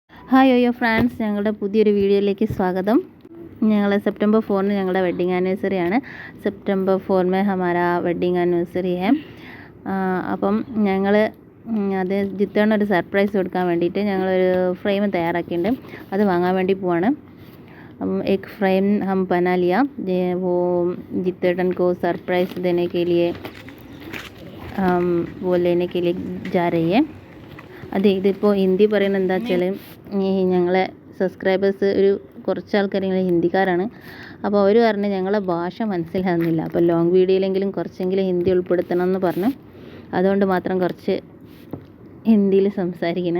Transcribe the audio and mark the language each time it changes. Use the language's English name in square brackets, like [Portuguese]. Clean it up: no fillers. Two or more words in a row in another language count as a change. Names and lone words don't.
[Malayalam] ഹായ് ഓയോ ഫ്രണ്ട്സ്, ഞങ്ങളുടെ പുതിയൊരു വീഡിയോയിലേക്ക് സ്വാഗതം. ഞങ്ങൾ സെപ്റ്റംबर 4 ഞങ്ങളുടെ [English] wedding anniversary [Malayalam] ആണ്. [Hindi] സെപ്റ്റംबर 4 में हमारा [English] wedding anniversary [Hindi] है. [Malayalam] അപ്പം ഞങ്ങൾ അത് ജിത്തേണ്ണൊരു സർപ്രൈസ് കൊടുക്കാൻ വേണ്ടിയിട്ട് ഞങ്ങളൊരു ഫ്രെയിം തയ്യാറാക്കിയിട്ടുണ്ട്. അത് വാങ്ങാൻ വേണ്ടി പോവാണ്. [Hindi] एक फ्रेम हम बना लिया, वो जितेटन को सरप्राइज़ देने के लिए वो लेने के लिए जा रही है. [Malayalam] അതെ, ഇതിപ്പോൾ ഹിന്ദി പറയുന്നത് എന്താ വെച്ചാൽ, ഞങ്ങളെ സബ്സ്ക്രൈബേഴ്സ് ഒരു കുറച്ച് ആൾക്കാർ ഇങ്ങനെ ഹിന്ദിക്കാരാണ്. അപ്പോൾ അവർ പറഞ്ഞ് ഞങ്ങളെ ഭാഷ മനസ്സിലാകുന്നില്ല, അപ്പോൾ [English] long video [Malayalam] കുറച്ചെങ്കിലും ഹിന്ദി ഉൾപ്പെടുത്തണം എന്ന് പറഞ്ഞു. അതുകൊണ്ട് മാത്രം കുറച്ച് ഹിന്ദിയിൽ സംസാരിക്കണേ.